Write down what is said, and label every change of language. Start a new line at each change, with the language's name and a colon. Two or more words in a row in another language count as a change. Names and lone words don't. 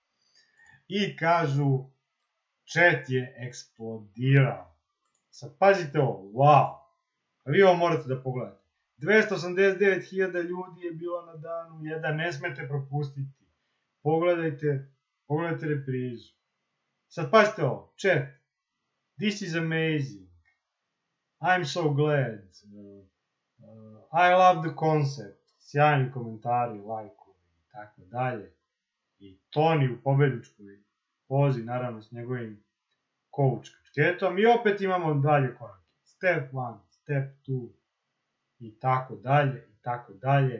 Serbian: I kažu, chat je eksplodirao. Sad pazite ovo, wow. A vi ovo morate da pogledate. 289.000 ljudi je bilo na danu, jedan ne smete propustiti. Pogledajte reprizu. Sad pazite ovo, chat.
English: This is amazing. I'm so glad. I love the concept.
Serbian: Sjajni komentari, lajkovi i tako dalje. I Toni u pobedničkoj pozi, naravno s njegovim coach kačketom. I opet imamo dalje korake.
English: Step 1, step 2
Serbian: i tako dalje i tako dalje.